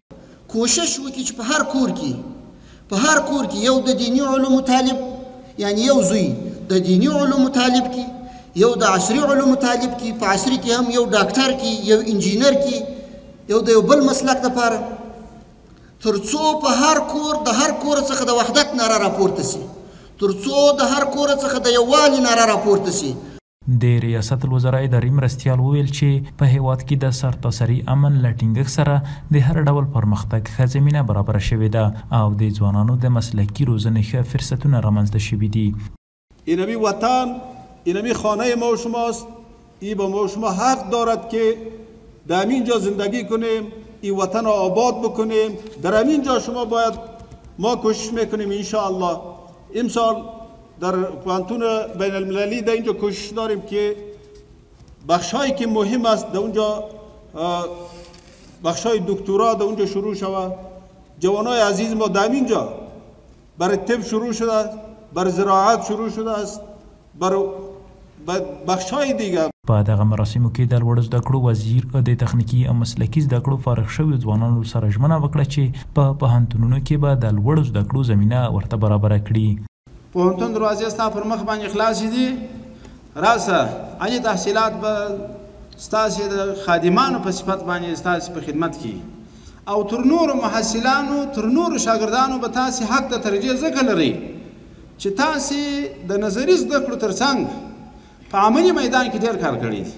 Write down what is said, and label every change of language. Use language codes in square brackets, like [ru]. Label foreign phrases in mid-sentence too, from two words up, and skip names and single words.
[ps] کوشش وکړي چې په هر کور کې یو د دیني علومو طالب، یعنی یو زوی د دیني علومو طالب کی، یو د عصري علومو طالب کی، په عصري کې هم یو ډاکټر کی، یو انجینر کی، یو د یو بل مسلک لپاره، ترڅو په هر کور د هر کور څخه د وحدت ناره راپورته سي، ترڅو د هر کور څخه د یووالي ناره راپورته سي. د ریاست الوزرا اداري مرستیال وویل چې په هیواد کې د سرتاسري امن له ټینګښت سره د هر ډول پرمختګ ښه زمینه برابره شوې ده او د ځوانانو د مسلکي روزنې ښه فرصتونه رامنځته شوي دي. [fa] اینمی وطن، اینمی خانه ما و شماست. ای با ما و شما حق دارد که در همینجا زندگی کنیم، این وطن را آباد بکنیم. در همینجا شما باید، ما کوشش میکنیم انشاءالله امسال در پوانتون بین المللی در اینجا کوشش داریم که بخشایی که مهم است در اونجا بخشای دکترا در اونجا شروع شود. جوانای عزیز ما در اینجا برای طب شروع شده است، برای زراعت شروع شده است، برای بخشای دیگر. [ps] په دغه مراسمو کې د لوړو زده کړو وزیر د تخنیکی او مسلکي زده کړو فارغ شویو ځوانانو سره ژمنه وکړه چې په پوهنتونونو کې به د لوړو زده کړو زمینه ورته برابره کړي. پوهنتون دروازې ستا پر مخ باندې خلاصې دي، راسه عالي تحصیلات به ستاسې د خادمانو په صفت باندې ستاسې په خدمت کې، او تر نورو محصلانو تر نورو شاګردانو به تاسې حق د ترجیح ځکه لرئ چې تاسې د نظري زده کړو تر څنګ په عملي میدان کې ډېر کار کړی دی.